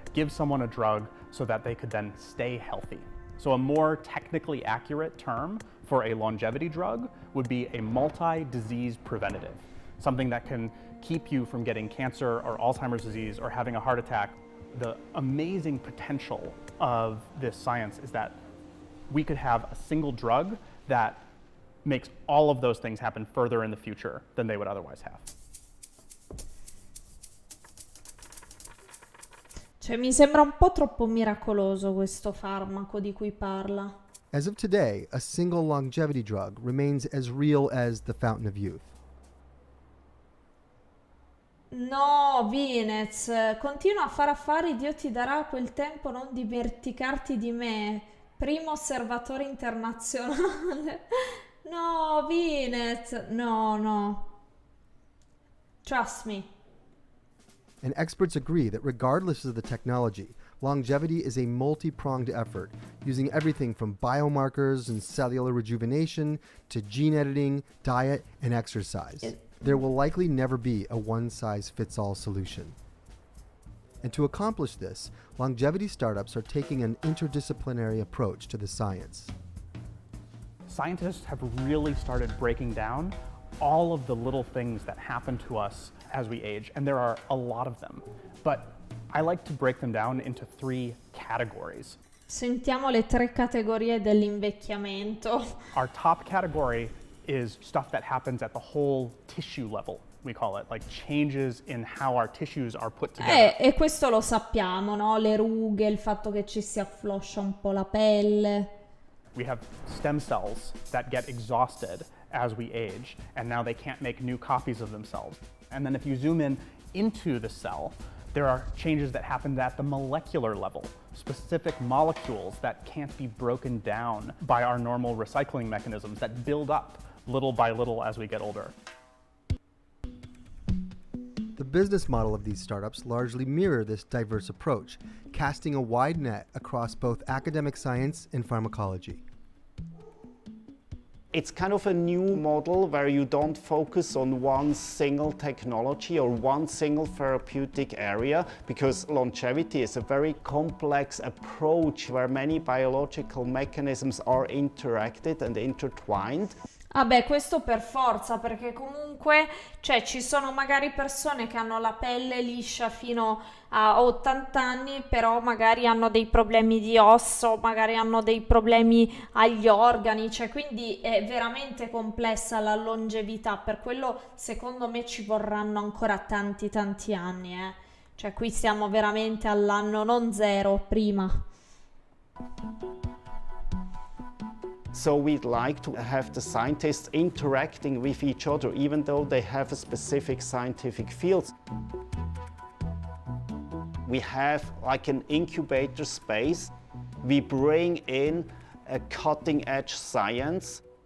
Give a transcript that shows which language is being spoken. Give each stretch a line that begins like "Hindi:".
English: Give someone a drug so that they could then stay healthy. So a more technically accurate term for a longevity drug would be a multi-disease preventative, something that can keep you from getting cancer or Alzheimer's disease or having a heart attack. The amazing potential of this science is that we could have a single drug that makes all of those things happen further in the future than they would otherwise have.
Italian: Mi sembra un po' troppo miracoloso questo farmaco di cui parla.
English: As of today, a single longevity drug remains as real as the fountain of youth.
Italian: No, Vinez, continua a fare affari, Dio ti darà quel tempo, non dimenticarti di me, primo osservatore internazionale.
English: No, Vinez, no. Trust me. And experts agree that regardless of the technology, longevity is a multi-pronged effort, using everything from biomarkers and cellular rejuvenation to gene editing, diet, and exercise. There will likely never be a one-size-fits-all solution. And to accomplish this, longevity startups are taking an interdisciplinary approach to the science. Scientists have really started breaking down all of the little things that happen to us as we age, and there are a lot of them. But I like to break them down into 3 categories.
Italian: Sentiamo le 3 categorie dell'invecchiamento.
English: Our top category is stuff that happens at the whole tissue level, we call it, like changes in how our tissues are put together.
Italian: E questo lo sappiamo, no? Le rughe, il fatto che ci si affloscia un po' la pelle.
English: We have stem cells that get exhausted as we age, and now they can't make new copies of themselves. And then if you zoom in into the cell, there are changes that happen at the molecular level, specific molecules that can't be broken down by our normal recycling mechanisms that build up little by little as we get older. The business model of these startups largely mirror this diverse approach, casting a wide net across both academic science and pharmacology. It's kind of a new model where you don't focus on one single technology or one single therapeutic area, because longevity is a very complex approach where many biological mechanisms are interacted and intertwined.
Italian: Ah beh, questo per forza, perché comunque ci sono magari persone che hanno la pelle liscia fino a 80 anni, però magari hanno dei problemi di osso, magari hanno dei problemi agli organi, quindi è veramente complessa la longevità, per quello secondo me ci vorranno ancora tanti anni, qui siamo veramente all'anno non 0, prima.
English: So we'd like to have the scientists interacting with each other, even though they have a specific scientific field. We have like an incubator space. We bring in a cutting-edge science.